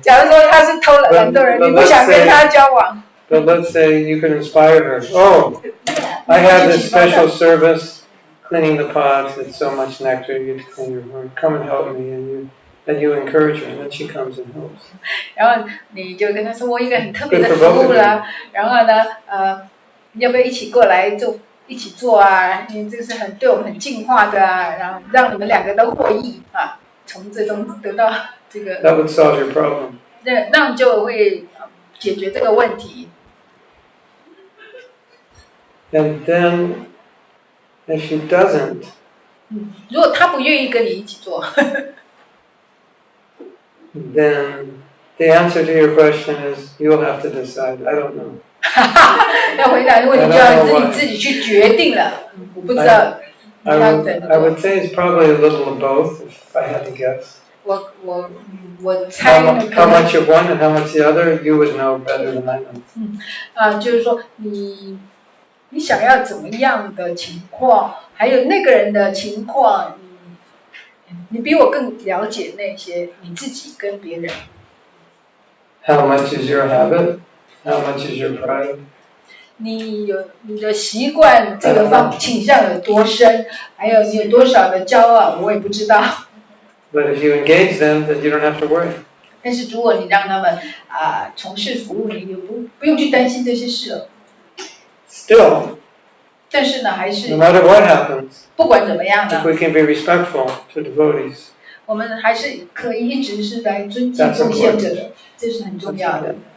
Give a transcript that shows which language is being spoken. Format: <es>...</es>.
<zh>假如说他是偷懒惰人，你不想跟他交往。</zh> <en>But let's say you can inspire her. Oh, I have this special service cleaning the pots. It's so much nectar. You have to clean your room. Come and help me. And you encourage her, and then she comes and helps.</en> <zh>然后你就跟他说，我有一个很特别的服务啦，然后呢，你要不要一起过来做？一起做啊，因为这个是对我们很净化的然后让你们两个都获益从这中得到这个。</zh> <en>That would solve your problem.</en> <zh>那样就会解决这个问题。</zh> <en>And then, if she doesn't,</en> <zh>如果他不愿意跟你一起做，</zh> <en>then the answer to your question is you'll have to decide. I don't know.</en> <zh>要回答问题就要自己去决定了。我不知道。</zh> <en>I would say it's probably a little of both, if I had to guess.</en> <zh>我猜</zh> <en>how much of one and how much the other, you would know better than I know.</en> <zh>就是说你想要怎么样的情况，还有那个人的情况，你比我更了解那些你自己跟别人。</zh> <en>How much is your habit? How much is your pride?</en> <zh>你的习惯这个倾向有多深，还有你有多少的骄傲，我也不知道。</zh> <en>But if you engage them, then you don't have to worry.</en> <zh>但是如果你让他们从事服务，你就不用去担心这些事了。</zh> <en>Still,</en> <zh>但是呢，还是</zh> <en>no matter what happens,</en> <zh>不管怎么样呢，</zh> <en>if we can be respectful to devotees,</en> <zh>我们还是可以一直是来尊敬奉献者的，这是很重要的。</zh>